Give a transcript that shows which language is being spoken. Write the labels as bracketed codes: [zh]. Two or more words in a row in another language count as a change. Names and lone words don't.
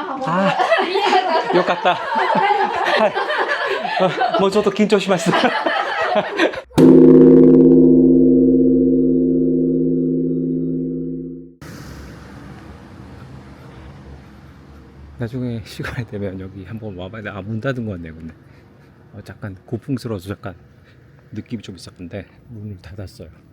[ja] あー、よかった。はい。もうちょっと緊張します。 [ko] 나중에 시간이 되면 여기 한번 와봐야 돼. 아, 문 닫은 것 같네요, 근데. 잠깐 고풍스러워서 잠깐 느낌이 좀 있었는데 문을 닫았어요.